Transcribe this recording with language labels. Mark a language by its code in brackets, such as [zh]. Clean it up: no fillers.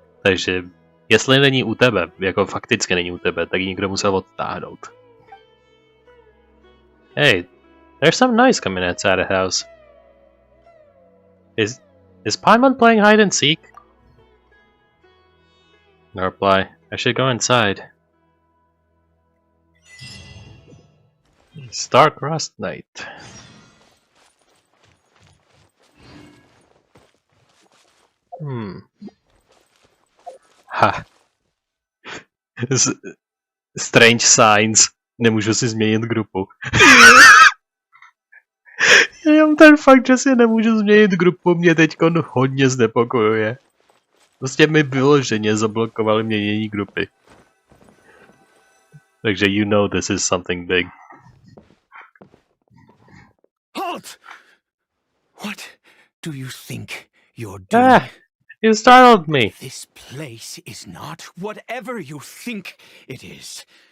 [cs] Takže jestli není u tebe, jako fakticky není u tebe, tak ji někdo musel odtáhnout. [en] Hey, there's some noise coming outside the house. Is Paimon playing hide and seek? No reply. I should go inside. Star-crossed night. Ha. Strange signs. [cs] Nemůžu si změnit grupu. Jenom ten fakt, že si nemůžu změnit grupu, mě teďkon hodně znepokojuje. Prostě mi vyloženě zablokovali měnění grupy. Takže [en] you know this is something big. Halt! What do you think you're doing? You startled me. This place is not whatever you think it is.